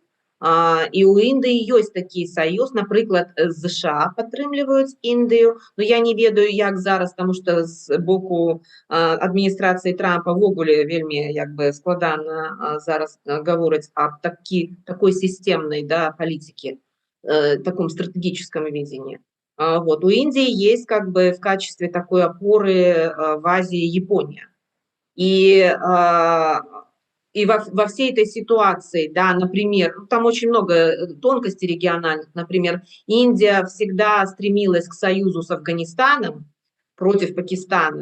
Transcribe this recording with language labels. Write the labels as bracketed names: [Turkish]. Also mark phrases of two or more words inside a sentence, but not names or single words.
[Belarusian] І ў Індыі ёсць такі саюз, напрыклад, ЗША падтрымліваюць Індыю, но я не ведаю, як зараз, таму што з боку адміністрацыі Трампа ввогуле вельмі як бы складана зараз гаворыць аб такой сістэмнай, да, палітыкі, [Russian] таком стратегическом видении. Вот. У Индии есть как бы в качестве такой опоры в Азии Япония. И во всей этой ситуации, да, например, там очень много тонкостей региональных, например, Индия всегда стремилась к союзу с Афганистаном против Пакистана.